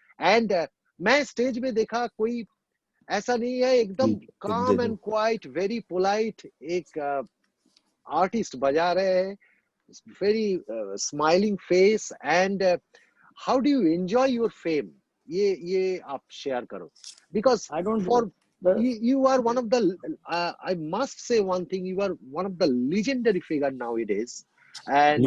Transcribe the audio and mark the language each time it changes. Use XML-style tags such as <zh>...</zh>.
<en>And</en> <hi>मैं stage में देखा कोई ऐसा नहीं है, एकदम</hi> <en>calm and quiet, very polite</en> <hi>एक आर्टिस्ट बजा रहे हैं,</hi> <en>very smiling face, and how do you enjoy your fame?</en> <hi>ये आप शेयर करो, because</hi> <en>I don't for you are one of the I must say one thing, you are one of the legendary figure nowadays, and</en>